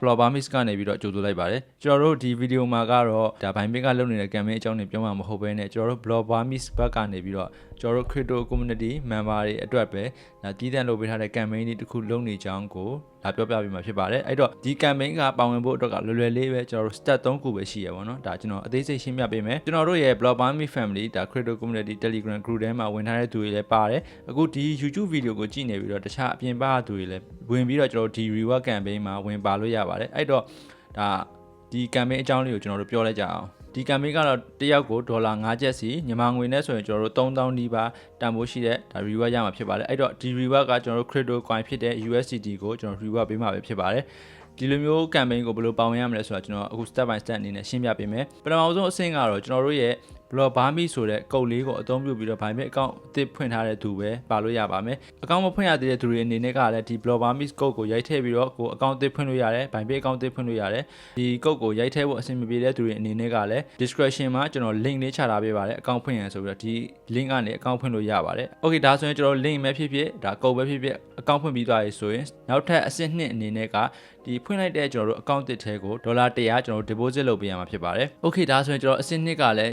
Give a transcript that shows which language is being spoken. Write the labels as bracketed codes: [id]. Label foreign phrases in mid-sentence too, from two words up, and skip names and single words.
[my] Blobamis ကနေပြီးတော့ကြိုဆိုလိုက်ပါတယ်ကျွန်တော်တို့ဒီဗီဒီယိုမှာကတော့ဒါဘိုင်ဘစ်ကလုပ်နေတဲ့ campaign အကြောင်းတွေပြောမှာမဟုတ်ဘဲနဲ့ကျွန်တော်တို့ Blobamis ဘက်ကနေပြီးတော့ကျွန်တော်တို့ [en] crypto community member [my] တွေအတွက်ပဲဒါတည်တံ့လုပ်ပေးထားတဲ့ campaign တွေတစ်ခုလုပ်နေကြောင်းကိုဒါပြောပြပေးမှာဖြစ်ပါတယ်အဲ့တော့ဒီ campaign ကပါဝင်ဖို့အတွက်ကလွယ်လွယ်လေးပဲကျွန်တော်တို့ step 3ခုပဲရှိရပါတော့ဒါကျွန်တော်အသေးစိတ်ရှင်းပြပေးမယ်ကျွန်တော်တို့ရဲ့ Blobamis family ဒါ [en] crypto community telegram group [my] ထဲမှာဝင်ထားတဲ့သူတွေလည်းပါတယ်အခုဒီ [en] YouTube video [my] ကိုကြည့်နေပြီးတော့တခြားအပြင်ပသူတွေလည်းဝင်ပြီးတော့ကျွန်တော်တို့ဒီ [en] reward campaign [my] မှာဝင်ပါလို့ရပါတယ်အဲ့တော့ဒါဒီ campaign အကြောင်းလေးကိုကျွန်တော်တို့ပြောလိုက်ကြအောင်ဒီ campaign ကတော့တစ်ယောက်ကိုဒေါ်လာ5ကျပ်စီမြန်မာငွေနဲ့ဆိုရင်ကျွန် တော်တို့3000နီးပါးတန်ဖိုးရှိတဲ့ဒါ reward ရမှာဖြစ်ပါတယ်အဲ့တော့ဒီ reward ကကျွန်တော်တို့ [en] crypto coin [my] ဖြစ်တဲ့ USDT ကိုကျွန်တော် reward ပေးမှာပဲဖြစ်ပါတယ်ဒီလိုမျိုး campaign ကိုဘယ်လိုပေါဝင်ရမလဲဆိုတာကျွန်တော်အခု [en] step by step [my] အနေနဲ့ရှင်းပြပေးမယ် ပထမဆုံးအဆင့်ကတော့ကျွန်တော်တို့ရဲ့Blobamis ဆိုတဲ့ကုတ်လေးကိုအသုံးပြုပြီးတော့ [en] Bybit account [my] အသစ်ဖွင့်ထားတဲ့သူပဲပါလို့ရပါမယ်။ account မဖွင့်ရသေးတဲ့သူ တွေအနေနဲ့ကလည်းဒီ Blobamis ကုတ်ကိုရိုက်ထည့်ပြီးတော့ကို account အသစ်ဖွင့်လို့ရတယ်။ [en] Bybit account [my] အသစ်ဖွင့်လို့ရတယ်။ဒီကုတ်ကိုရိုက်ထည့်ဖို့အဆင်မပြေတဲ့သူတွေအနေနဲ့ကလည်း description မှာကျွန်တော် link လေးချထားပေးပါတယ်။ account ဖွင့်ရဆိုပြီးတော့ဒီ link ကနေ account ဖွင့်လို့ရပါတယ်။ Okay ဒါဆိုရင်ကျွန်တော် link ပဲဖြစ်ဖြစ်ဒါကုတ်ပဲဖြစ်ဖြစ် account ဖွင့်ပြီးသွားပြီဆိုရင်နောက်ထပ်အဆင့်2အနေနဲ့ကဒီဖွင့်လိုက်တဲ့ကျွန်တော်တို့ account တစ်ထဲကိုဒေါ်လာ100ကျွန်တော်တို့ deposit လုပ်ပေးရမှာဖြစ်ပါတယ်။ Okay ဒါဆိုရင်ကျွန်တော်အဆင့်2ကလည်း